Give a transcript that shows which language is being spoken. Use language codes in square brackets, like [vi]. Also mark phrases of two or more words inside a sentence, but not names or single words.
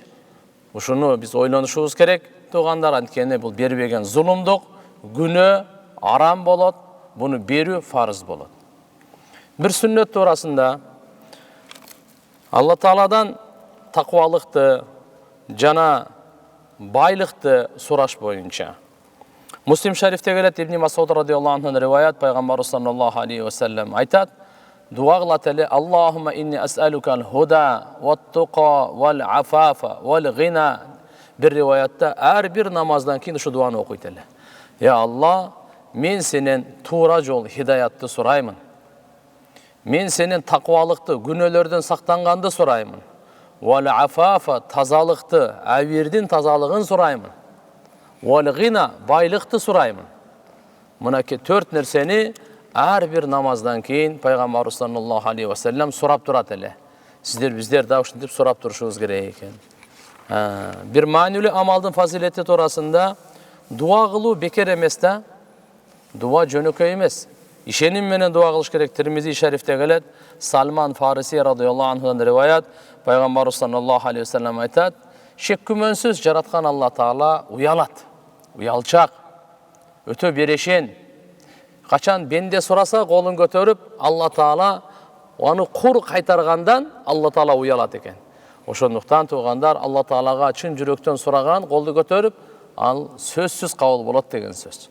[ky] Ушуну биз ойлонушубуз керек туугандар, анткени бул бербеген зулумдук, күнөө, арам болот. Буну берүү фарыз болот. Бир сүннөт туурасында Алла Тааладан таквалыкты жана байлыкты сураш боюнча Муслим шарифте келет, Ибн Масуд [ar] رضي الله عنه [ky] риваят, пайгамбарыбыз [ar] صلى الله عليه وسلم [ky] айтат: дуа кылат эле, [ar] اللهم إني أسألك الهدى والتقى والعفاف والغنى. [ky] Бир риваятта ар бир намаздан кийин ушу дуаны окуйт эле. Я Алла, мен сенен туура жол хидаятты сураймын. Мен сенен таквалыкты, күнөөлөрдөн сактанганды сураймын. Вал-афафа, тазалыкты, абирдин тазалыгын сураймын. Вал-гина, байлыкты сураймын. Мынаки 4 нерсени ар бир намаздан кийин пайгамбарыбыз [ar] صلى الله عليه وسلم [ky] сурап турат эле. Биздер да ушинтип сурап турушубуз керек экен. Бир маанилүү амалдын фазилети туурасында дуа кылуу бекер эмес да. Дуа жөнөкөй эмес. Ишеним менен дуа кылыш керек. Тирмизи шарифте келет, Салман Фариси [ar] رضي الله عنهдан [ky] риваят, пайгамбарыбыз [ar] صلى الله عليه وسلم [ky] айтат: шек күмөнсүз жараткан Алла Таала уялат. Уялчак, өтө берешен. Качан бенде сураса колун көтөрүп, Алла Таала аны кур кайтаргандан Алла Таала уялат экен. Ошондуктан туугандар, Алла Таалага чын жүрөктөн сураган колду көтөрүп, ал сөзсүз кабыл болот деген сөз.